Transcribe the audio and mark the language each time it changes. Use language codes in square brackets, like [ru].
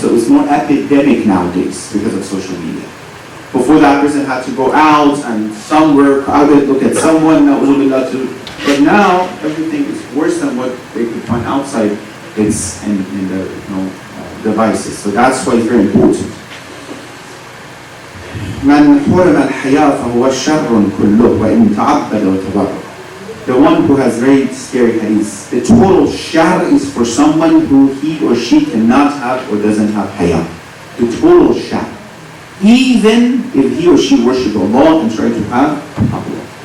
[en] So it's more epidemic nowadays because of social media. Before that person had to go out and somewhere crowded, look at someone, but now everything is worse than what they could find outside. It's in the devices. So that's why it's very important. [ar] من حرم الحياة فهو شر كله وإن تعبد وتبرع. [en] The one who has very scary hadith. The total shar is for someone who he or she cannot have or doesn't have hayah. The total shar. Even if he or she worships Allah and try to have taqwa.